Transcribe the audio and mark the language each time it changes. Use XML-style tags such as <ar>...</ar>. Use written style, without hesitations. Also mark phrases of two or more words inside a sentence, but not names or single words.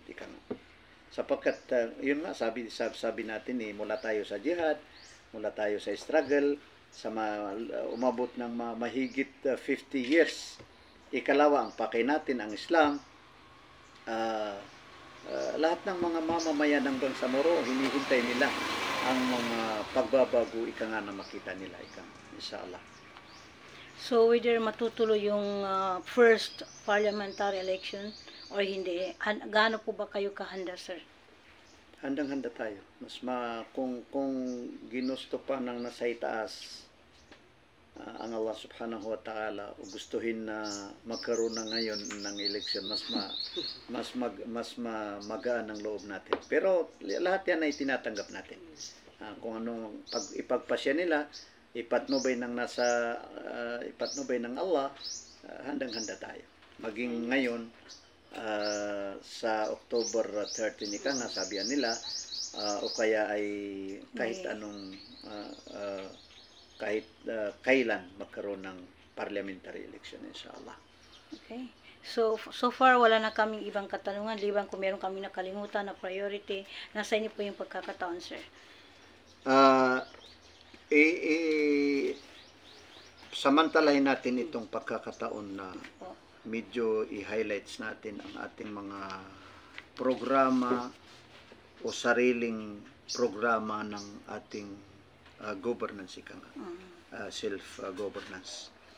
<tl>Sapagkat, yun nga, sabi natin, mula tayo sa jihad, mula tayo sa struggle, umabot ng mahigit 50 years. Ikalawa, ang pakay natin, ang Islam, lahat ng mga mamamayan ng Bangsamoro, hinihintay nila ang mga pagbabago na makita nila, inshallah. So, whether matutuloy yung</tl> <en>first parliamentary election</en> <tl>or hindi, gaano po ba kayo kahanda, sir? Handang-handa tayo. Kung ginusto pa ng nasa itaas ang Allah</tl> <ar>subhanahu wa ta'ala,</ar> <tl>o gustuhin na magkaroon na ngayon ng eleksyon, mas magaan ang loob natin. Pero lahat yan ay tinatanggap natin. Kung anong ipagpasya nila, ipatnubay ng Allah, handang-handa tayo. Maging ngayon, sa October 13, sabihan nila, o kaya ay kahit anong kailan magkaroon ng</tl> <en>parliamentary election,</en> <tl>inshallah. Okay.</tl> <en>So far,</en> <tl>wala na kaming ibang katanungan, liban kung meron kaming nakalimutan na priority. Nasa inyo po yung pagkakataon, sir. Samantalahin natin itong pagkakataon na medyo i-highlights natin ang ating mga programa o sariling programa ng ating governance, self-governance.</tl>